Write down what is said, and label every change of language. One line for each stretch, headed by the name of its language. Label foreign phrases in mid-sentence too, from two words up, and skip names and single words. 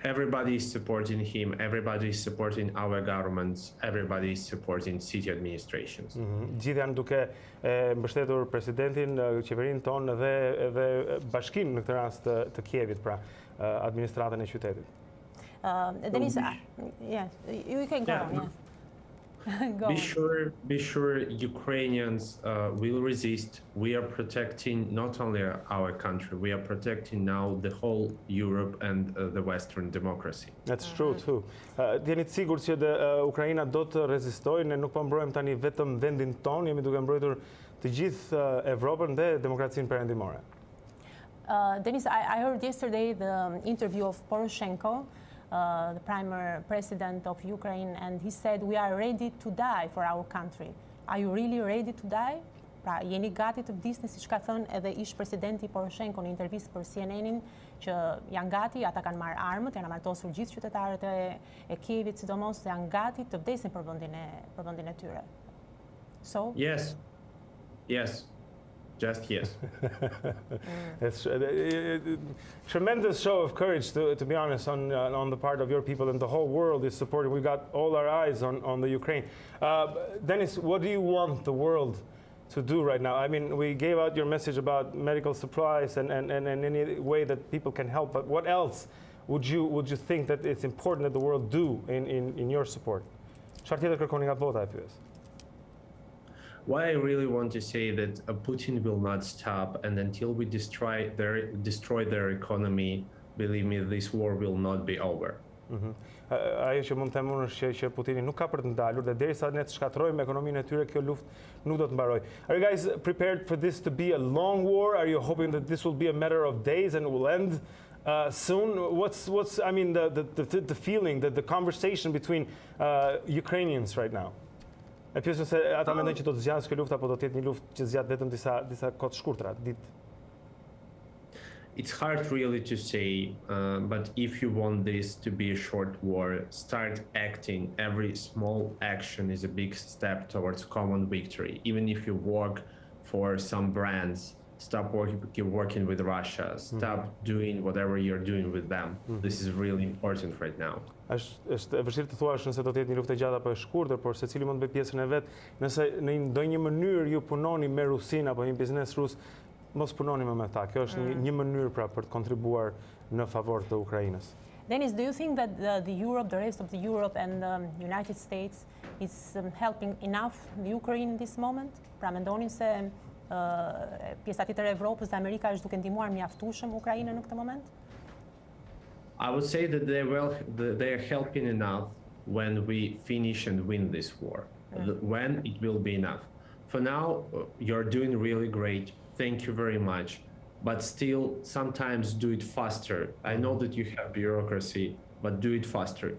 English: Everybody is supporting him, everybody is supporting our governments, everybody is supporting city administrations.
Albanian: Gjithë janë duke mbështetur presidentin, qeverinë tonë dhe bashkinë në këtë rast të Kievit, pra administratën e qytetit.
English: Denys, yes, you can go on. Yes. Be sure Ukrainians will resist. We are protecting not only our country, we are protecting now the whole Europe and the Western democracy. That's true too.
Albanian: Jeni të sigurt që Ukraina do të rezistojë, ne nuk po mbrojmë tani vetëm vendin tonë, jemi duke mbrojtur të gjithë Evropën dhe demokracinë perëndimore.
English: Denys, I heard yesterday the interview of Poroshenko, the prime president of Ukraine, and he said, we are ready to die for our country. Are you really ready to die?
Albanian: Pra, jeni gati të vdisni, siç ka thënë edhe ish presidenti Poroshenko në intervistë për CNN, që janë gati, ata kanë marrë armët, janë martosur gjithë qytetarët e Kievit, sidomos janë gati të vdesin për vendin e tyre.
English: So? Yes. Just yes. It's a tremendous show of courage, to be honest, on the part of your people, and the whole world is supporting. We've got all our eyes on the Ukraine. Denys, what do you want the world to do right now? I mean, we gave out your message about medical supplies and any way that people can help, but what else would you think that it's important that the world do in your support?
Albanian: Çfarë tjetër kërkoni nga bota, e pyes?
English: What I really want to say that Putin will not stop, and until we destroy their economy, believe me, this war will not be over.
Albanian: Ajo që mund të them unë është që Putini nuk ka për të ndalur dhe derisa ne të shkatrojmë ekonominë e tyre, kjo luftë nuk do të mbarojë.
English: Are you guys prepared for this to be a long war? Are you hoping that this will be a matter of days and will end soon? What's I mean the feeling, the conversation between Ukrainians right now?
Albanian: E pyesën se ata mendojnë që do të zgjasë kjo luftë apo do të jetë një luftë që zgjat vetëm disa kohë të shkurtra, ditë.
English: It's hard really to say, but if you want this to be a short war, start acting. Every small action is a big step towards common victory. Even if you work for some brands, stop working with Russia, stop doing whatever you're doing with them. This is really important right now.
Albanian: Është e vështirë të thuash nëse do të jetë një luftë e gjatë apo e shkurtër, por secili mund të bëjë pjesën e vet. Nëse në ndonjë mënyrë ju punoni me Rusinë apo një biznes rus, mos punoni me ta. Kjo është një mënyrë pra për të kontribuar në favor të Ukrainës.
English: Denys, do you think that the rest of the Europe and the United States is helping enough the Ukraine in this moment?
Albanian: Pra mendoni se pjesa tjetër e Evropës dhe Amerika është duke ndihmuar mjaftueshëm Ukrainën në këtë moment?
English: I would say that they are helping enough when we finish and win this war. When it will be enough. For now, you're doing really great. Thank you very much. But still, sometimes do it faster. I know that you have bureaucracy, but do it faster.